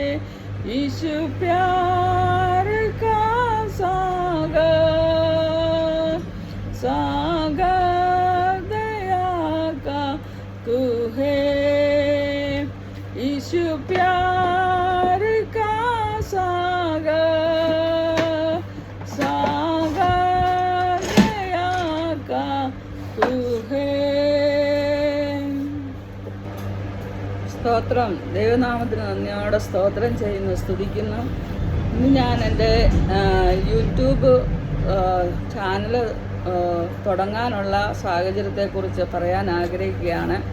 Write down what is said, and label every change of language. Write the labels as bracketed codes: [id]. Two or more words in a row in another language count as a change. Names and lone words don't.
[hi] यीशु प्यार का सागर, सागर दया का तू है। यीशु प्यार का सागर, सागर दया का तू है. [ml] സ്തോത്രം. ദൈവനാമത്തിന് നന്ദിയോടെ സ്തോത്രം ചെയ്യുന്നു, സ്തുതിക്കുന്നു. ഇന്ന് ഞാൻ എൻ്റെ യൂട്യൂബ് ചാനൽ തുടങ്ങാനുള്ള സാഹചര്യത്തെക്കുറിച്ച് പറയാൻ ആഗ്രഹിക്കുകയാണ്.